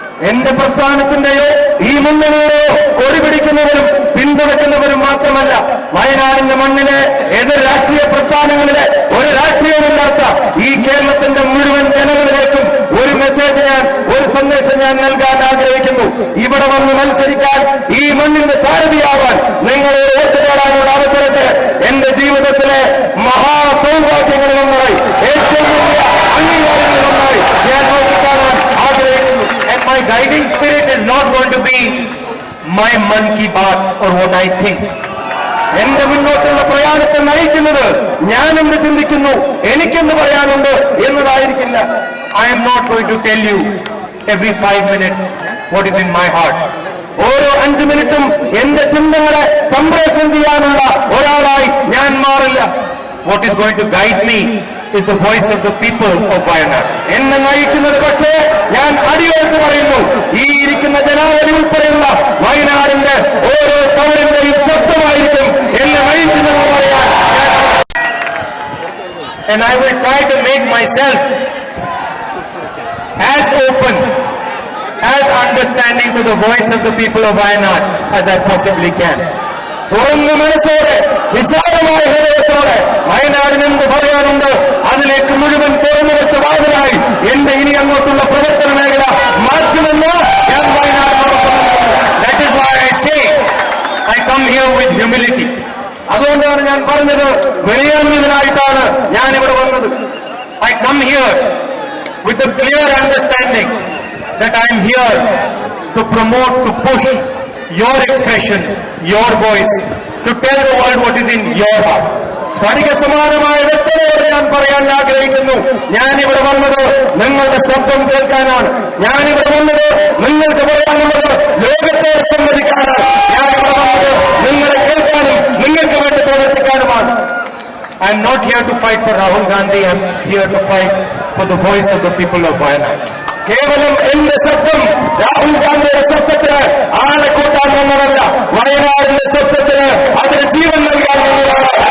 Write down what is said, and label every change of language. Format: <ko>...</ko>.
<ml>എന്റെ പ്രസ്ഥാനത്തിന്റെയോ ഈ മുന്നണിയെയോ കൊടിപിടിക്കുന്നവരും പിന്തുണയ്ക്കുന്നവരും മാത്രമല്ല, വയനാടിന്റെ മണ്ണിലെ എതിർ രാഷ്ട്രീയ പ്രസ്ഥാനങ്ങളിലെ ഒരു രാഷ്ട്രീയമില്ലാത്ത ഈ കേരളത്തിന്റെ മുഴുവൻ ജനങ്ങളിലേക്കും ഒരു മെസ്സേജ് ഒരു സന്ദേശം ഞാൻ നൽകാൻ ആഗ്രഹിക്കുന്നു. ഇവിടെ വന്ന് മത്സരിക്കാൻ, ഈ മണ്ണിന്റെ സാരഥിയാവാൻ, നിങ്ങളെ വോട്ട് തേടാനുള്ള അവസരത്തെ എന്റെ ജീവിതത്തിലെ മഹാസൗഭാഗ്യങ്ങളിലൊന്നായി, ഏറ്റവും വലിയ അംഗീകാരങ്ങളിലൊന്നായി ഞാൻ നോക്കിക്കാണാൻ ആഗ്രഹിക്കുന്നു.</ml> <en>And my guiding spirit is not going to be my man ki baat or what I think.</en> <ml>എന്റെ മുന്നോട്ടുള്ള പ്രയാണത്തെ നയിക്കുന്നത് ഞാൻ എന്ത് ചിന്തിക്കുന്നു, എനിക്കെന്ത് പറയാനുണ്ട് എന്നതായിരിക്കില്ല.</ml> <en>I am not going to tell you every 5 minutes what is in my heart.</en> <ml>ഓരോ 5 മിനിറ്റും എന്റെ ചിന്തകളെ സംപ്രേഷണം ചെയ്യാനുള്ള ഒരാളായി ഞാൻ മാറില്ല.</ml> <en>What is going to guide me is the voice of the people of Wayanad.</en> <ml>എന്നെ നയിക്കുന്നത് പക്ഷേ ഞാൻ അടിയൊഴിച്ച് പറയുന്നു, ഈ ഇരിക്കുന്ന ജനാവലി ഉൾപ്പെടെയുള്ള വയനാടിന്റെ ഓരോ പൗരന്റെയും ശബ്ദമായിരിക്കും എന്നെ നയിക്കുന്നത് പറയാൻ.</ml> <en>And I will try to make myself as open, as understanding to the voice of the people of Wayanad as I possibly can.</en> <ml>തുറന്ന മനസ്സോടെ, വിശാലമായ ഹൃദയത്തോടെ വയനാടിന് എന്ത് പറയാനുണ്ട് അതിലേക്ക് മുഴുവൻ തുറന്നു വെച്ച വാതിലായി എന്റെ ഇനി അങ്ങോട്ടുള്ള പ്രവർത്തന മേഖല മാറ്റുമെന്ന് ഞാൻ വയനാടിനോടൊപ്പം.</ml> <en>That is why I say I come here with humility.</en> <ml>അതുകൊണ്ടാണ് ഞാൻ പറഞ്ഞത്, വിനയാന്വിതനായിട്ടാണ് ഞാൻ ഇവിടെ വന്നത്.</ml> <en>I come here with a clear understanding that I am here to promote, to push your expression, your voice, to tell the world what is in your heart.</en> <ml>സ്ഫടിക സമാനമായ വ്യക്തതയോടെ ഞാൻ പറയാൻ ആഗ്രഹിക്കുന്നു, ഞാനിവിടെ വന്നത് നിങ്ങളുടെ ശബ്ദം കേൾക്കാനാണ്. ഞാനിവിടെ വന്നത് നിങ്ങൾക്ക് പറയാനുള്ളത് ലോകത്തെ സംവദിക്കാനാണ്. ഞാനിവിടെ വന്നത് നിങ്ങളെ കേൾക്കാനും നിങ്ങൾക്ക് വേണ്ടി പ്രവർത്തിക്കാനുമാണ്.</ml> <en>I am not here to fight for Rahul Gandhi, I am here to fight for the voice of the people of Wayanad.</en> <ml>കേവലം എന്റെ ശബ്ദം രാഹുൽ ഗാന്ധിയുടെ ശബ്ദത്തിന് ആളെ കൂട്ടാൻ വന്നതല്ല, വയനാടിന്റെ ശബ്ദത്തിന് അതിന് ജീവൻ നൽകാൻ വന്നതാണ്.</ml>